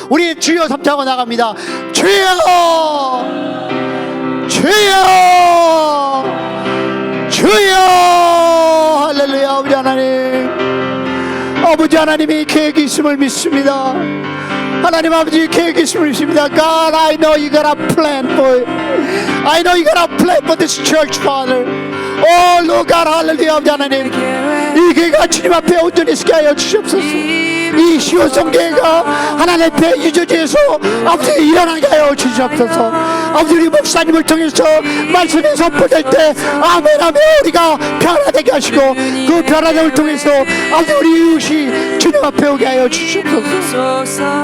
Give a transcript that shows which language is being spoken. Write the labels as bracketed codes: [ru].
[ko] 우리 주여 삼자하고 나갑니다. 주여, 주여, 주여. 할렐루야. 아버지 하나님, 아버지 하나님이 계획이 있음을 믿습니다. 하나님 아버지 계획이 있음을 믿습니다. [en] God, I know you got a plan for it. I know you got a plan for this church, Father. Oh Lord God, 할렐루야. [ko] 아버지 하나님, 이 교회가 주님 앞에 온전히 서게 하여 주시옵소서. 이 시온성교회가 하나님 앞에 유저지에서 아버지 일어나게 하여 주시옵소서. 아버지 우리 목사님을 통해서 말씀이 선포될 때 아멘 아멘 우리가 변화되게 하시고 그 변화됨을 통해서 아버지 우리 이웃이 주님 앞에 오게 하여 주시옵소서.